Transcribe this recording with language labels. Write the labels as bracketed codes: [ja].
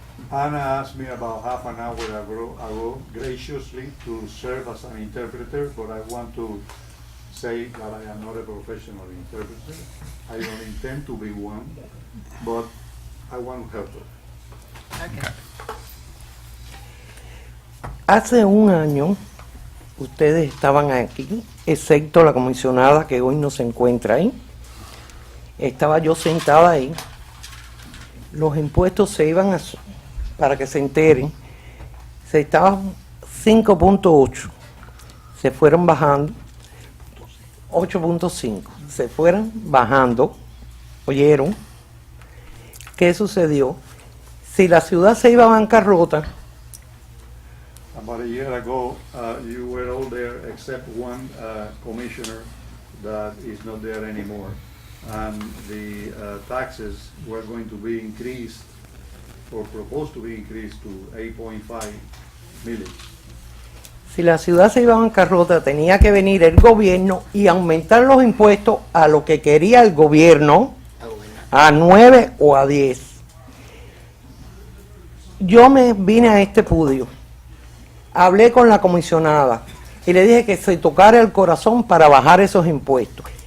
[en] Anna asked me about half an hour ago graciously to serve as an interpreter, but I want to say that I am not a professional interpreter. I don't intend to be one, but I want to help her. Okay. [es] Hace un año ustedes estaban aquí, excepto la comisionada que hoy no se encuentra ahí. Estaba yo sentada ahí. Los impuestos se iban a, para que se enteren, se estaban 5.8, se fueron bajando, 8.5, se fueron bajando. ¿Oyeron? ¿Qué sucedió? Si la ciudad se iba a bancarrota, [en] About a year ago, you were all there except one commissioner that is not there anymore. And the taxes were going to be increased, or proposed to be increased to 8.5 million. [es] si la ciudad se iba a bancarrota, tenía que venir el gobierno y aumentar los impuestos a lo que quería el gobierno, a 9 o a 10. Yo me vine a este podio, hablé con la comisionada y le dije que se tocara el corazón para bajar esos impuestos.